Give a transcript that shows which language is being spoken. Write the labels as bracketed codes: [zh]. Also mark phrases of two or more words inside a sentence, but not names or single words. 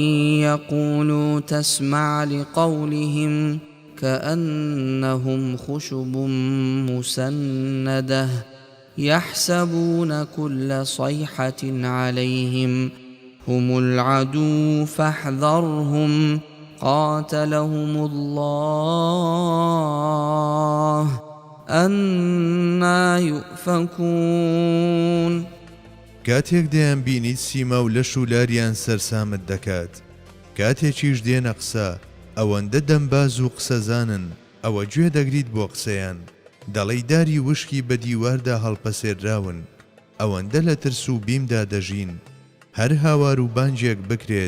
[ar] يَقُولُوا تَسْمَعْ لِقَوْلِهِمْ كَأَنَّهُمْ خُشُبٌ مُّسَنَّدَةٌ يَحْسَبُونَ كُلَّ صَيْحَةٍ عَلَيْهِمْ هُمُ الْعَدُوُّ فَاحْذَرْهُمْ قَاتَلَهُمُ اللَّهُ أَنَّى يُؤْفَكُونَ [ckb] کاتێک دەیان بینیت سیما و لەش و لاریان سەرسامت دەکات کاتێکیش دێنە قسە ئەوەندە دەمباز و قسەزانن ئەوە گوێ دەگریت بۆ قسەیان دەڵێی داری وشکی بە دیواردا هەڵپەسێراون ئەوەندە لە ترس و بیمدا دەژین هەر هاوار و بانجێک بکرێت